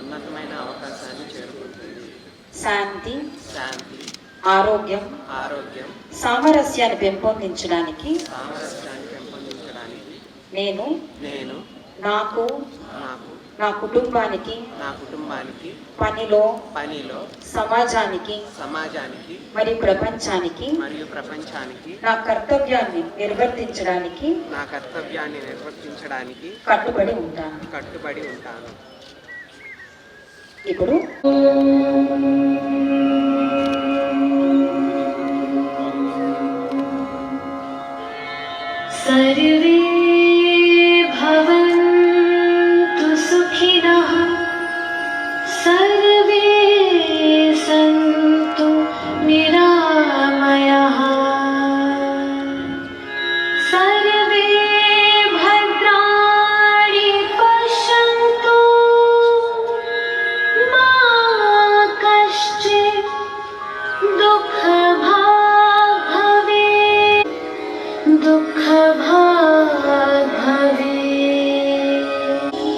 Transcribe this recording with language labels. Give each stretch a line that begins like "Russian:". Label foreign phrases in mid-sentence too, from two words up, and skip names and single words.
Telugu: శాంతి, ఆరోగ్యం, సామరస్యాన్ని పెంపొందించడానికి నేను నాకు నా కుటుంబానికి పనిలో సమాజానికి మరియు ప్రపంచానికి నా కర్తవ్యాన్ని నిర్వర్తించడానికి కట్టుబడి ఉంటాను. ఇప్పుడు
Sanskrit: सर्वे भवन्तु सुखिनः, सर्वे सन्तु निरामयाः, सर्वे भद्राणि पश्यन्तु, मा कश्चित् दुःखभाग् भवेत्, दुःखभाग् भवेत्।